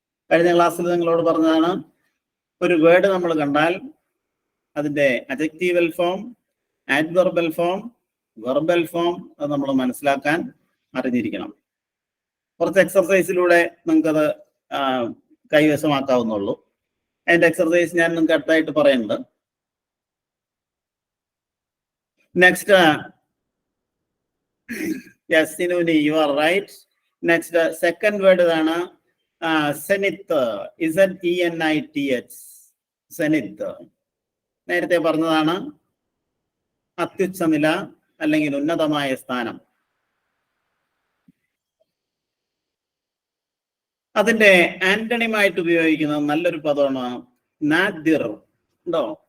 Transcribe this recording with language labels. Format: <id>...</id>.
<ml>കഴിഞ്ഞ ക്ലാസ്സിൽ നിങ്ങളോട് പറഞ്ഞതാണ്, ഒരു വേർഡ് നമ്മൾ കണ്ടാൽ അതിന്റെ adjectival form, ആഡ്വർബൽ form, verbal form അത് നമ്മൾ മനസ്സിലാക്കാൻ അറിഞ്ഞിരിക്കണം. കുറച്ച് എക്സർസൈസിലൂടെ നിങ്ങൾക്കത് കൈവശമാക്കാവുന്നുള്ളൂ. അതിന്റെ എക്സർസൈസ് ഞാൻ നിങ്ങൾക്ക് അടുത്തായിട്ട് പറയുന്നുണ്ട്.</ml> <en>Next, yes, Sinuni, you are right. Next, second word is Zenith. ZENITH. Zenith.</en> <ml>നേരത്തെ പറഞ്ഞതാണ് അത്യുച്ഛ നില അല്ലെങ്കിൽ ഉന്നതമായ സ്ഥാനം. അതിന്റെ ആന്റണിമായിട്ട് ഉപയോഗിക്കുന്ന നല്ലൊരു പദമാണ് നാദിർ. ഉണ്ടോ?</ml>